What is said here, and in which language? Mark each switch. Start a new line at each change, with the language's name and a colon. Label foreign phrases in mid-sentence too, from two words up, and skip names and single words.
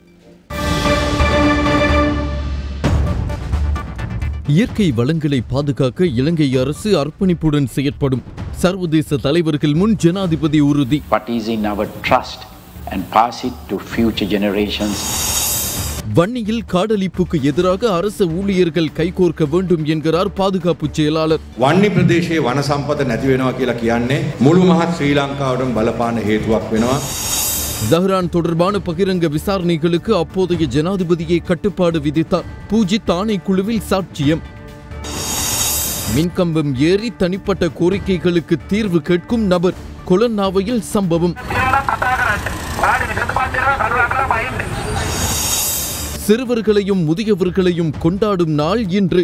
Tamil: இயற்கை வளங்களை பாதுகாக்க இலங்கை அரசு அர்ப்பணிப்புடன் செயற்படும். சர்வதேச தலைவர்கள் முன் ஜனாதிபதி உறுதி. வன்னியில் காடழிப்புக்கு எதிராக அரசு ஊழியர்கள் கைகோர்க்க வேண்டும் என்கிறார் பாதுகாப்பு செயலாளர்.
Sinhala: வன்னி பிரதேசයේ වන සම්පත නැති වෙනවා කියලා කියන්නේ මුළු මහත් ශ්‍රී ලංකාවටම බලපාන හේතුවක් වෙනවා.
Tamil: ஜஹ்ரான் தொடர்பான பகிரங்க விசாரணைகளுக்கு அப்போதைய ஜனாதிபதியை கட்டுப்பாடு விதித்தார். பூஜித் ஆணைக்குழுவில் சாட்சியம். மின்கம்பம் ஏறி தனிப்பட்ட கோரிக்கைகளுக்கு தீர்வு கேட்கும் நபர். கொலன்னாவையில் சம்பவம். சிறுவர்களையும் முதியவர்களையும் கொண்டாடும் நாள் இன்று.